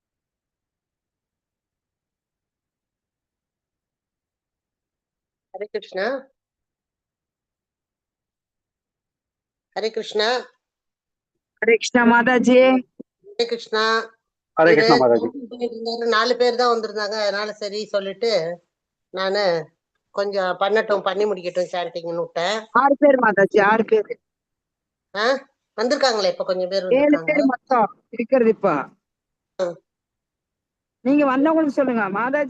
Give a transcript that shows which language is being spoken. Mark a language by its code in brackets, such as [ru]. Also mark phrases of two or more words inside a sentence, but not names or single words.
[ta] Hare Krishna. Hare Krishna. Hare Krishna Mataji. Hare Krishna. Hare Krishna Mataji. 4 பேர் தான் வந்திருந்தாங்க. அதனால சரி சொல்லிட்டு நானு கொஞ்சம் பண்ணி முடிக்கட்டும் சாண்டிங்னு விட்டேன். 6 பேர் மாதாஜி, 6 பேர். வந்திருக்காங்களே இப்ப கொஞ்சம் பேர் 7 பேர் மொத்தம் இருக்கிறது இப்ப. நீங்க வந்தவங்களுக்கு சொல்லுங்க மாதாஜி.